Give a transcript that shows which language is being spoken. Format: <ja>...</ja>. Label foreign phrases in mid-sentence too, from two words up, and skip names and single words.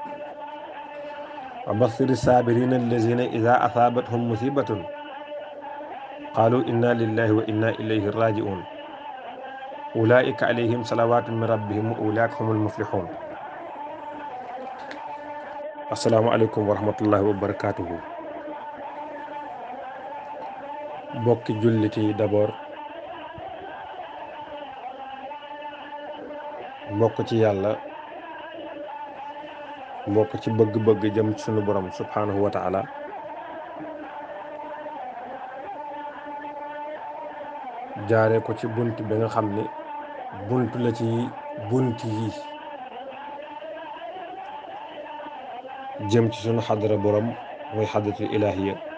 <ar>وبصر الصابرين الذين إذا أصابتهم مصيبة قالوا إنا لله وإنا إليه راجعون، أولئك عليهم صلوات من ربهم وأولئك هم المفلحون. السلام عليكم ورحمة الله وبركاته.</ar> <wo>bokki jullit yi d'abord, mbokk ci yàlla, mbokk ci bëgg-bëgg jëm ci sunu borom</wo> <ar>سبحانه وتعالى.</ar> <wo>jaaree ko ci bunt bi nga xam ne bunt la ci bunt yi jëm ci sunu xadara borom muy</wo> <ar>الحضرة الإلهية</ar>